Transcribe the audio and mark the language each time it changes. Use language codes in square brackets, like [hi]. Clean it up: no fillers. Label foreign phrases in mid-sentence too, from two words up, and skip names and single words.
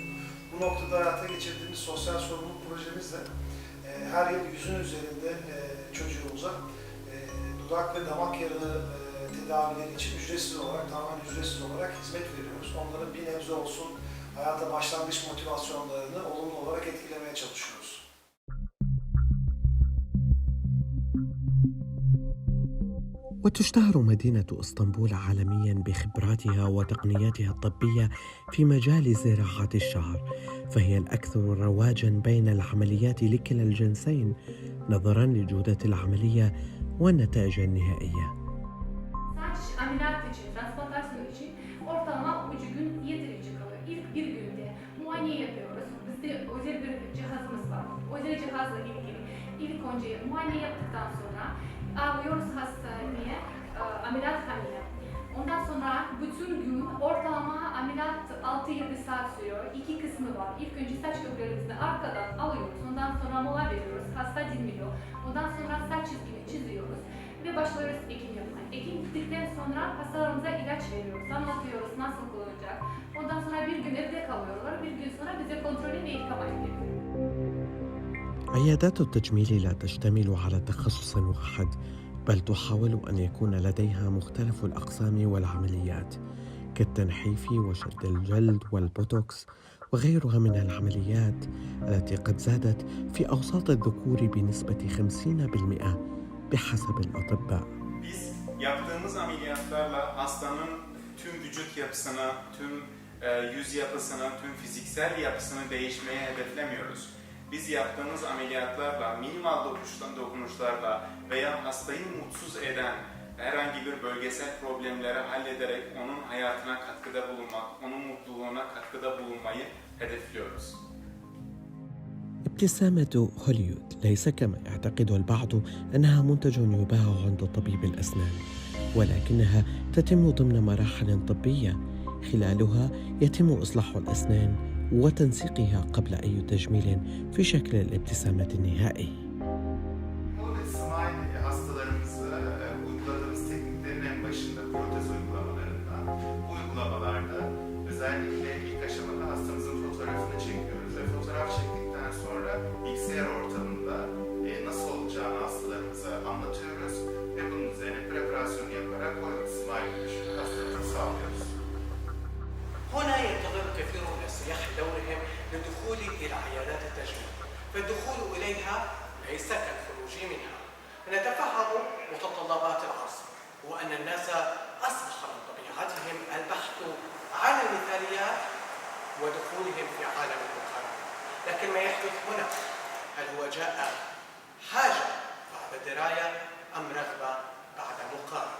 [tr] Bu noktada hayata geçirdiğimiz sosyal sorumluluk projemizde her yıl 100'ün üzerinde çocuğumuza dudak ve damak yarığı tedavileri için ücretsiz olarak, tamamen ücretsiz olarak hizmet veriyoruz. Onların bir nebze olsun hayata başlangıç motivasyonlarını olumlu olarak etkilemeye çalışıyoruz. [ar] وتشتهر مدينة إسطنبول عالميا بخبراتها وتقنياتها الطبية في مجال زراعة الشعر، فهي الأكثر رواجا بين العمليات لكلا الجنسين نظرا لجودة العملية والنتائج النهائية. [tr] Saç ameliyat için, transplantasyon için ortalama 3 gün yeterince kalıyor. İlk bir günde muayene yapıyoruz. Bizde özel bir cihazımız var. Özel cihazla ilgili ilk önce muayene yaptıktan sonra alıyoruz hastaneye, ameliyathaneye. Ondan sonra bütün gün ortalama ameliyat 6-7 saat sürüyor. İki kısmı var. İlk önce saç köklerimizi arkadan alıyoruz. Ondan sonra mola veriyoruz. Hasta dinliyor. Ondan sonra saç çizgini çiziyoruz. Ve başlıyoruz ekim yapmaya. Ekim bittikten sonra hastalarımıza ilaç veriyoruz. Anlatıyoruz nasıl kullanacak. Ondan sonra bir gün evde kalıyorlar. Bir gün sonra bize kontrolü ve yıkamaya geliyor. [ar] عيادات التجميل لا تشتمل على تخصص واحد، بل تحاول أن يكون لديها مختلف الأقسام والعمليات كالتنحيف وشد الجلد والبوتوكس وغيرها من العمليات التي قد زادت في أوساط الذكور بنسبة 50% بحسب الأطباء. [tr] Biz yaptığımız ameliyatlarla hastanın tüm vücut yapısını, tüm yüz yapısını, tüm fiziksel yapısını değişmeye hedeflemiyoruz. Biz yaptığımız ameliyatlarla, minimal dokunuşlarla veya hastayı mutsuz eden herhangi bir bölgesel problemleri hallederek onun hayatına katkıda bulunmak, onun mutluluğuna katkıda bulunmayı hedefliyoruz. [ar] ابتسامة هوليوود ليس كما يعتقد البعض أنها منتج يباع عند طبيب الأسنان، ولكنها تتم ضمن مراحل طبية خلالها يتم إصلاح الأسنان وتنسيقها قبل أي تجميل في شكل الابتسامة النهائي. [tr] Smile hastalarımızı uyguladığımız tekniklerin en başında protez uygulamalarında, bu uygulamalarda özellikle ilk aşamada hastamızın fotoğrafını çekiyoruz ve fotoğraf çektikten sonra bilgisayar ortamında nasıl olacağını hastalarımıza anlatıyoruz ve bunun üzerine preparasyon yaparak o smile düşük hastalığı sağlıyoruz. [ar] هنا ينتظر كثير من السياح دورهم للدخول إلى عيادات التجميل، فالدخول إليها ليس كالخروج منها. نتفهم متطلبات العصر وأن الناس أصبح من طبيعتهم البحث عن المثاليات ودخولهم في عالم المقارنة، لكن ما يحدث هنا هل هو جاء حاجة بعد دراية أم رغبة بعد مقارنة؟